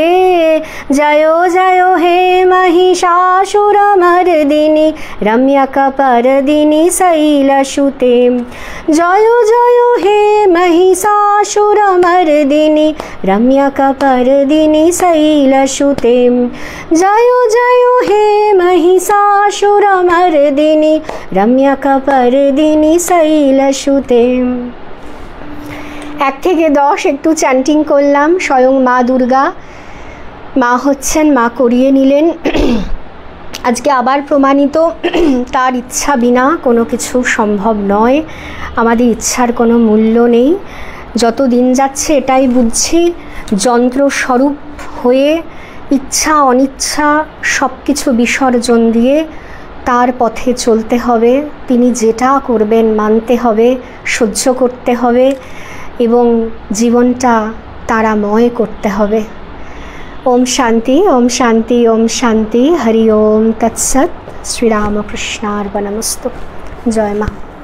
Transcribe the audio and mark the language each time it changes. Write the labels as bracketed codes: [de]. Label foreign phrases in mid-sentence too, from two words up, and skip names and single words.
[sa] जयो जयो हे महिषासुरमर्दिनि रम्यकपर्दिनि शैलसुते जयो जयो हे महिषासुरमर्दिनि रम्यकपर्दिनि शैलसुते जयो जयो हे महिषासुरमर्दिनि रम्यकपर्दिनि शैलसुते। [bn] 1 থেকে 10 একটু চ্যান্টিং করলাম। স্বয়ং মা দুর্গা মা হচ্ছেন, মা করিয়ে নিলেন। আজকে আবার প্রমাণিত তার ইচ্ছা বিনা কোনো কিছু সম্ভব নয়। আমাদের ইচ্ছার কোনো মূল্য নেই। যত দিন যাচ্ছে এটাই বুঝছি, যন্ত্রস্বরূপ হয়ে ইচ্ছা অনিচ্ছা সব কিছু বিসর্জন দিয়ে তার পথে চলতে হবে। তিনি যেটা করবেন মানতে হবে, সহ্য করতে হবে এবং জীবনটা তারাময় করতে হবে। [sa] ओम शांति ओम शांति ओम शांति। हरि ओम तत्सत। श्री रामकृष्णार्पणमस्तु। जय माँ।